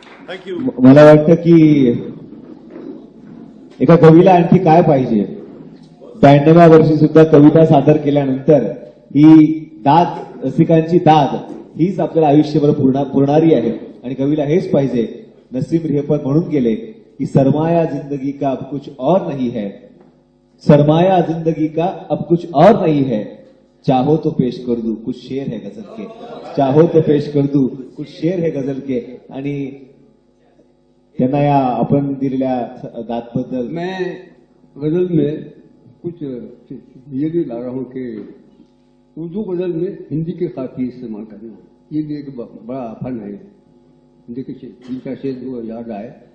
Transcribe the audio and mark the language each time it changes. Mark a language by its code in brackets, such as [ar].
[mr] Thank you. मला वाटतं की एका कवीला आणखी काय पाहिजे। 92व्या वर्षी सुद्धा कविता सादर केल्यानंतर ही दाद, रसिकांची दाद हीच आपल्याला आयुष्यभर पुरणारी आहे। आणि कवीला हेच पाहिजे। नसीम रेहपत म्हणून गेले की [hi] सरमाया जिंदगी का अब कुछ और नहीं है, सरमाया जिंदगी का अब कुछ और नहीं है, चाहो तो पेश कर दूं कुछ शेर है गजल के, चाहो तो पेश कर दूं कुछ शेर है गजल के। [mr] आणि त्यांना या आपण दिलेल्या दादबद्दल [hi] मैं गजल में कुछ ये भी ला रहा हूँ कि उर्दू गजल में हिंदी के काफी इस्तेमाल करना, ये भी एक बड़ा फन है। देखिए जिनका शेर जो याद आए।